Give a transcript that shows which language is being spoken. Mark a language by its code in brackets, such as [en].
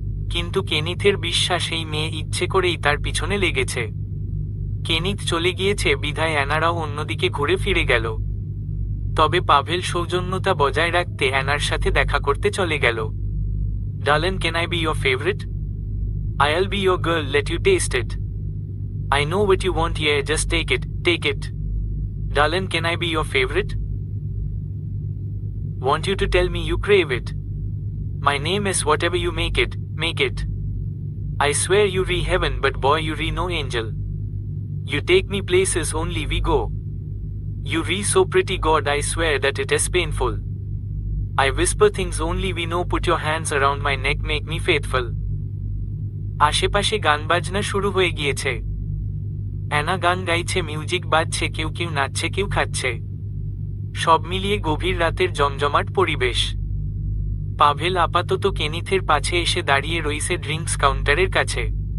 [bn] কিন্তু কেনিথের বিশ্বাস এই মেয়ে ইচ্ছে করেই তার পিছনে লেগেছে। কেনিথ চলে গিয়েছে বিধায় অ্যানারাও অন্যদিকে ঘুরে ফিরে গেল। তবে পাভেল সৌজন্যতা বজায় রাখতে অ্যানার সাথে দেখা করতে চলে গেল। [en] Darling, can I be your favourite? I'll be your girl, let you taste it. I know what you want, yeah, just take it, take it. Darling, can I be your favorite? Want you to tell me you crave it. My name is whatever you make it, make it. I swear you re heaven, but boy you re no angel. You take me places only we go. You re so pretty God, I swear that it is painful. I whisper things only we know, put your hands around my neck, make me faithful. [bn] আশেপাশে গান বাজনা শুরু হয়ে গিয়েছে। Anna গান গাইছে, music বাজছে, কেউ কেউ নাচছে, কেউ খাচ্ছে। সব মিলিয়ে গভীর রাতের জমজমাট পরিবেশ। পাভেল আপাতত কেনিথের পাশে এসে দাঁড়িয়ে রইছে ড্রিঙ্কস কাউন্টারের কাছে।